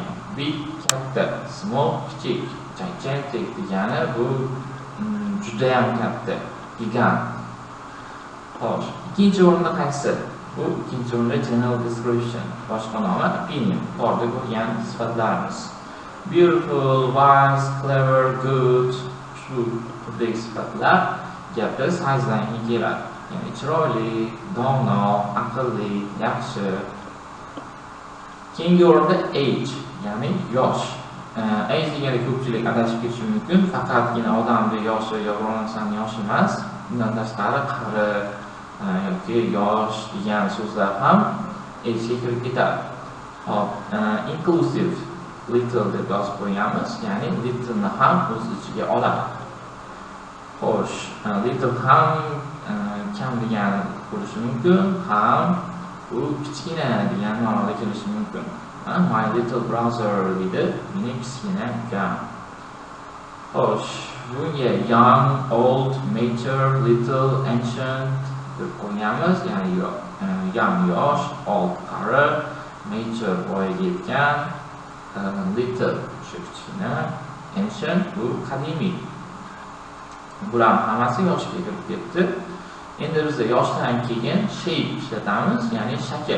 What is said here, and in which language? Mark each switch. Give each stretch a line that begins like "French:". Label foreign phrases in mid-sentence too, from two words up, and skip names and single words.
Uzbek: Big, katta, small, kichik, gigantic degani bu juda ham katta, gigant. Xo'sh, ikkinchi o'rinda qaysi? Bu ikkinchi o'rinda
English: general description,
Uzbek: boshqa nomi opinion, yuqorida ko'rgan sifatlarimiz.
English: Beautiful, wise, clever, good,
Uzbek: shu turdagi sifatlar gapda sizedan keladi. Ya'ni chiroyli, dono, aqlli, yaxshi. Keyingi o'rinda age, ya'ni yosh. Age deganda ko'pchilik adashib ketishi mumkin, faqatgina odamning yoshi yoki biror narsaning yoshi emas, bundan tashqari qari yoki yosh degan so'zlar ham age'ga kirib ketadi. Hop,
English: inclusive, little
Uzbek: deb yozib qo'yamiz, ya'ni little'ni ham o'z ichiga oladi. Xo'sh, little ham kam degani bo'lishi mumkin, ham u kichkina degan ma'noda kelishi mumkin.
English: My little brother
Uzbek: deydi, mening kichkina ukam. Xo'sh, bunga
English: young, old, mature, little, ancient
Uzbek: deb qo'yamiz, ya'ni young yosh, old qari, mature voyaga yetgan, little kichkina, ancient bu qadimiy. Bular hammasi yoshga kirib ketdi. Endi biz yoshdan keyin shape ishlatamiz, ya'ni shakl.